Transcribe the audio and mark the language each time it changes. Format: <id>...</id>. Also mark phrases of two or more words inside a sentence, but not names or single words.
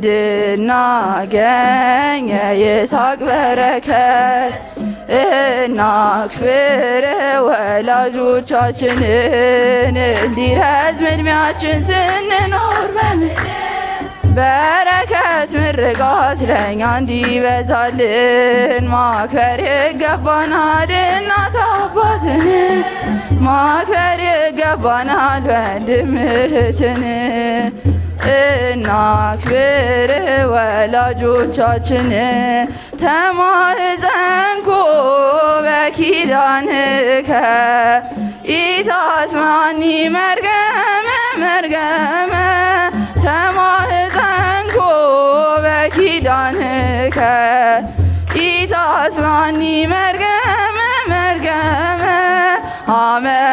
<am>እንድናገኝ የይስሐቅ በረከት። እናክብር ወላጆቻችንን እንዲረዝም ዕድሜያችን ስንኖር በረከት ምርቃት ለእኛ እንዲበዛልን ማክበር ይገባናል። እናት አባትን ማክበር ይገባናል። ወንድም እህትን እናክብር ወላጆቻችን።</am> <gez>ተማህፀንኩ በኪዳንከ ኢታስማኒ መርገመ መርገመ ተማህፀንኩ በኪዳንከ ኢታስማኒ መርገመ መርገመ አመ</gez>